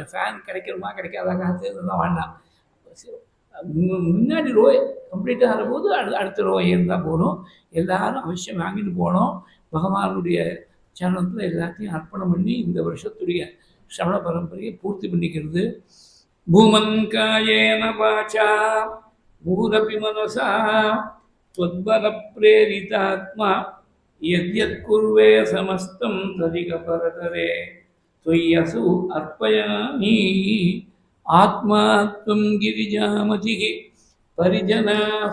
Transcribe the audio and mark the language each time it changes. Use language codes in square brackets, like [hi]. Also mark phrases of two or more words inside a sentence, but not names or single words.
[ta] ஃபேன் கிடைக்கிறோமா கிடைக்காதா காத்து இதெல்லாம் வேண்டாம். முன்னாடி ரோ கம்ப்ளீட்டாக ஆகும்போது அடுத்த ரோ இருந்தால் போகணும். எல்லாரும் அவசியம் வாங்கிட்டு போகணும். பகவானுடைய சரணத்தில் எல்லாத்தையும் அர்ப்பணம் பண்ணி இந்த வருஷத்துடைய ஸ்ரவண பரம்பரையை பூர்த்தி பண்ணிக்கிறது. [sa] भूमन् कायेन वाचा मुहुरपि मनसा त्वद्बलप्रेरितात्मा यद्यत्कुर्वे समस्तं तदिकपरतरे त्वय्यसु अर्पयामि आत्मा त्वं गिरिजामतिः परिजनाः